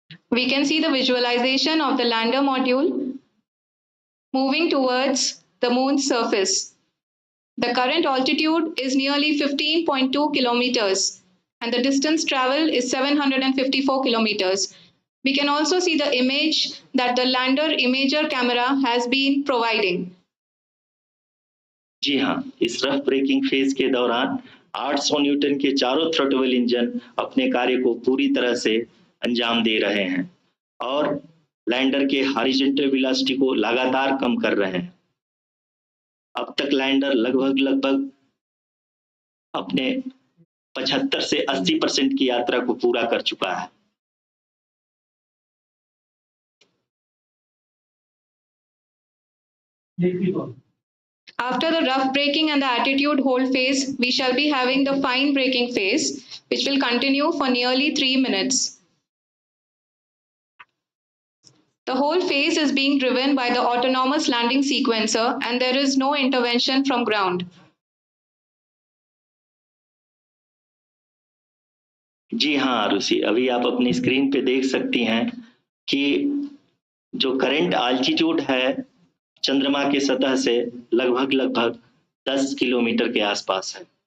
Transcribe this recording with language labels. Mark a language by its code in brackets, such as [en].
[en] We can see the visualization of the lander module moving towards the moon's surface. The current altitude is nearly 15.2 kilometers, and the distance traveled is 754 kilometers. We can also see the image that the lander imager camera has been providing. [hi] जी हाँ, इस rough breaking phase के दौरान 800 Newton के चारों throttle engine अपने कार्य को पूरी तरह से अंजाम दे रहे हैं और लैंडर के हॉरिजॉन्टल वेलोसिटी को लगातार कम कर रहे हैं। अब तक लैंडर लगभग अपने 75 से 80% की यात्रा को पूरा कर चुका है। [en] After the rough braking and the attitude hold phase, we shall be having the fine braking phase, which will continue for nearly 3 minutes. The whole phase is being driven by the autonomous landing sequencer, and there is no intervention from ground. [hi] जी हाँ आरुषि, अभी आप अपनी screen पे देख सकती हैं कि जो करंट आल्टीट्यूड है चंद्रमा के सतह से लगभग 10 किलोमीटर के आसपास है।